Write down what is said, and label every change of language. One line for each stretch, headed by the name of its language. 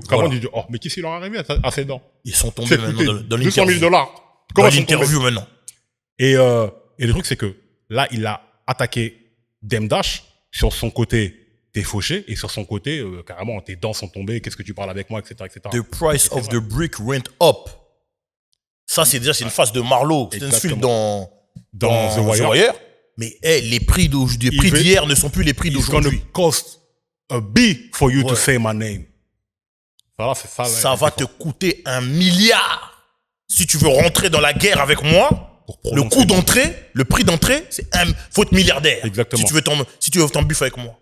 French: Cameron dit, oh, mais qu'est-ce qu'il leur est arrivé à ces dents? Ils sont tombés maintenant dans l'interview. $200 000. Dans l'interview maintenant. Et le truc, c'est que là, il a attaqué Dame Dash sur son côté, t'es fauché, et sur son côté, carrément, tes dents sont tombées, qu'est-ce que tu parles avec moi, etc.
English: The price of the brick went up.
French: Ça, c'est une phase de Marlowe. C'est une suite dans The Wire. Mais les prix d'hier ne sont plus les prix d'aujourd'hui.
English: It's gonna cost a B for you to say my name.
French: Ça va te coûter $1 milliard. Si tu veux rentrer dans la guerre avec moi, le coût d'entrée, le prix d'entrée, faut être milliardaire. Exactement. Si tu veux t'en biffer avec moi.